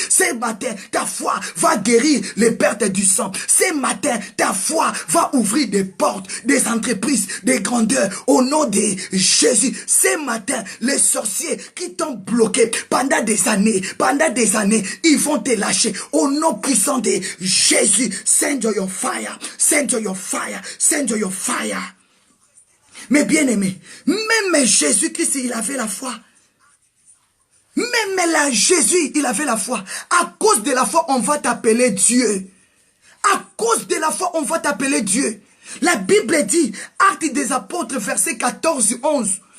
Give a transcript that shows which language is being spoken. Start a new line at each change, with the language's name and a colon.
French: Ce matin, ta foi va guérir les pertes du sang. Ce matin, ta foi va ouvrir des portes, des entreprises, des grandeurs au nom de Jésus. Ce matin, les sorciers qui t'ont bloqué pendant des années, ils vont te lâcher au nom puissant de Jésus.
English: Send your fire, send your fire, send your fire.
French: Mais bien aimé, même Jésus-Christ, il avait la foi. Même là, Jésus, il avait la foi. À cause de la foi, on va t'appeler Dieu. À cause de la foi, on va t'appeler Dieu. La Bible dit, Actes des Apôtres, verset 14-11.